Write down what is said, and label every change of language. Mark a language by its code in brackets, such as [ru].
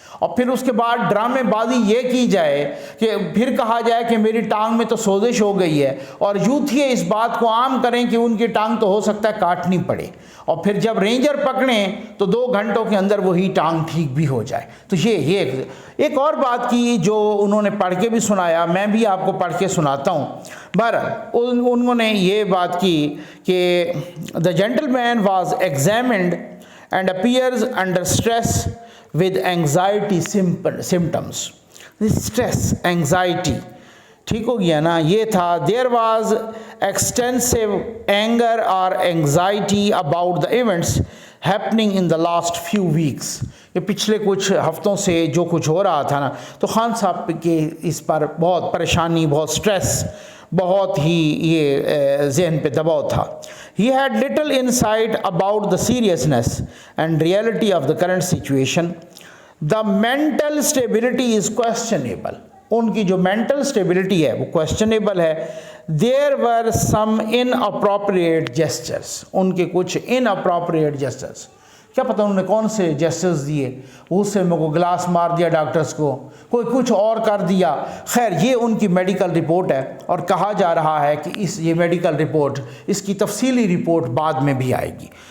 [ur] اور پھر اس کے بعد ڈرامے بازی یہ کی جائے کہ پھر کہا جائے کہ میری ٹانگ میں تو سوزش ہو گئی ہے، اور یوتھیے اس بات کو عام کریں کہ ان کی ٹانگ تو ہو سکتا ہے کاٹنی پڑے، اور پھر جب رینجر پکڑیں تو 2 گھنٹوں کے اندر وہی ٹانگ ٹھیک بھی ہو جائے. تو یہ ایک اور بات کی جو انہوں نے پڑھ کے بھی سنایا، میں بھی آپ کو پڑھ کے سناتا ہوں. بہرحال انہوں نے یہ بات کی کہ [en] the gentleman was examined and appears under stress with anxiety symptoms. Stress, anxiety, [ur] ٹھیک ہو گیا نا. یہ تھا [en] there was extensive anger or anxiety about the events happening in the last few weeks. [ur] یہ پچھلے کچھ ہفتوں سے جو کچھ ہو رہا تھا نا، تو خان صاحب کے اس پر بہت پریشانی، بہت سٹریس، بہت ہی یہ ذہن پہ دباؤ تھا. [en] He had little insight about the seriousness and reality of the current situation. The mental stability is questionable. [ur] ان کی جو mental stability ہے وہ questionable ہے. [en] There were some inappropriate gestures. [ur] ان کے کچھ inappropriate gestures. کیا پتہ انہوں نے کون سے جیسچرز دیے، اس سے میں کو گلاس مار دیا ڈاکٹرز کو، کوئی کچھ اور کر دیا. خیر یہ ان کی میڈیکل رپورٹ ہے، اور کہا جا رہا ہے کہ یہ میڈیکل رپورٹ، اس کی تفصیلی رپورٹ بعد میں بھی آئے گی.